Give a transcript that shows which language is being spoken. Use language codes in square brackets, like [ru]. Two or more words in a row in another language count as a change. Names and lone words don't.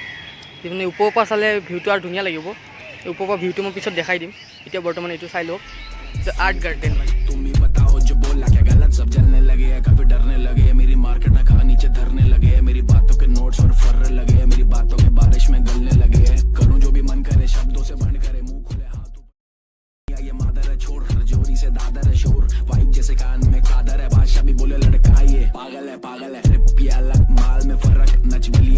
[as] মানে ওপৰৰ পৰা চালে ভিউটো আৰু ধুনীয়া লাগিব। ওপৰৰ পৰা ভিউটো মই পিছত দেখাই দিম, এতিয়া বৰ্তমান এইটো চাই লওক। দ্য আৰ্ট গাৰ্ডেন হয়। [hi] तुम ही बताओ जो बोला क्या गलत, सब जलने लगे काफी डरने लगे, मेरी मार्केट ना खा नीचे धरने लगे, मेरी बातों के नोट्स और फर्र लगे, मेरी बातों के बारिश में गलने लगे, करूं जो भी मन करे शब्दों से बंद करे, मुंह खुले हाथों ये मादर है छोड़, रजौरी से दादर है शोर, वाइब जैसे कान में कादर है, बादशाह भी बोले लड़का ये पागल है रिप ये अलग माल में फर्क, नच भी लिए